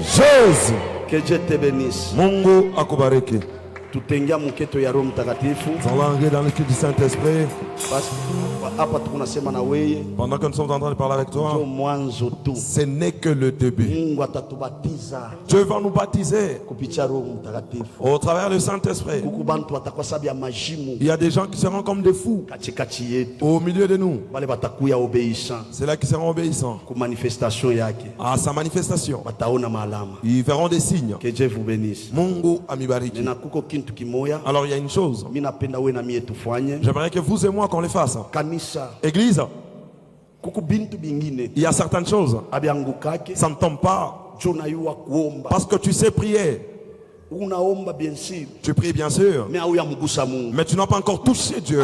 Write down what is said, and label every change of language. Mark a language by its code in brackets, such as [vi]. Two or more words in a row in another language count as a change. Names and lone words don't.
[fr] Jésus. Que Dieu te bénisse. [sw] Mungu akubariki. Tutengia muketo ya Roho Mtakatifu. [fr] Nous allons entrer dans le culte du Saint-Esprit. Pendant que nous sommes en train de parler avec toi, ce n'est que le début. Dieu va nous baptiser au travers du Saint-Esprit. Il y a des gens qui seront comme des fous au milieu de nous. C'est là qui seront obéissants à sa manifestation. Ils verront des signes. Que Dieu vous bénisse. [sw] Mungu amibariki. [fr] Alors il y a une chose. J'aimerais que vous et moi qu'on les fasse. Église, il y a certaines choses, ça ne tombe pas parce que tu sais prier. Tu pries bien sûr, mais tu n'as pas encore touché Dieu.